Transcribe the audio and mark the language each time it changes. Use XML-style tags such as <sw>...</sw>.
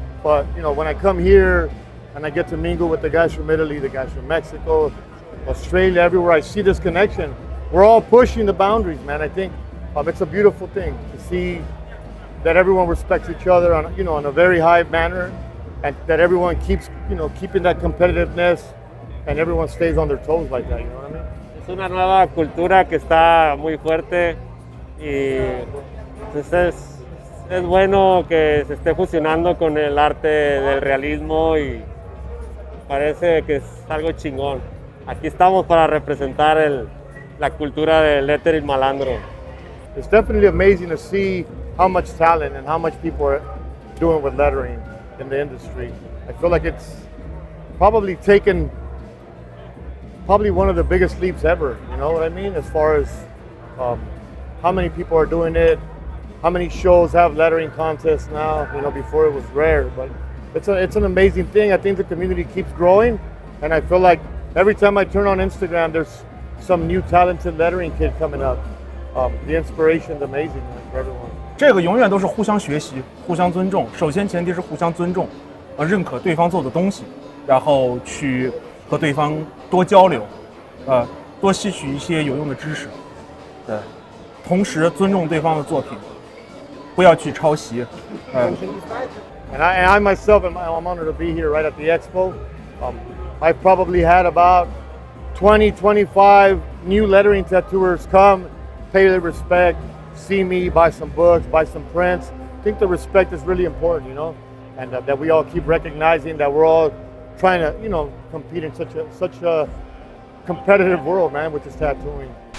<en>But, when I come here and I get to mingle with the guys from Italy, the guys from Mexico, Australia, everywhere, I see this connection. We're all pushing the boundaries, man. I think it's a beautiful thing to see that everyone respects each other on a very high manner, and that everyone keeps, keeping that competitiveness, and everyone stays on their toes like that, you know what I mean?</en> <es>Es una nueva cultura que está muy fuerte y pues es bueno que se esté fusionando con el arte del realismo y parece que es algo chingón. Aquí estamos para representar la cultura del lettering malandro.</es> <en>It's definitely amazing to see how much talent and how much people are doing with lettering in the industry. I feel like it's probably taken one of the biggest leaps ever, you know what I mean? As far as how many people are doing it, how many shows have lettering contests now, before it was rare, but it's an amazing thing. I think the community keeps growing, and I feel like every time I turn on Instagram, there's some new talented lettering kid coming up. The inspiration is amazing, man, for everyone.</en> <zh>这个永远都是互相学习、互相尊重。首先前提是互相尊重，认可对方做的东西，然后去和对方多交流，多吸取一些有用的知识。对，同时尊重对方的作品，不要去抄袭。</zh> <en>And I myself, I'm honored to be here right at the expo. I've probably had about 20, 25 new lettering tattooers come, pay their respect, see me, buy some books, buy some prints. I think the respect is really important, you know, and that we all keep recognizing that we're all trying to, you know, compete in such a competitive world, man, which is tattooing.</en>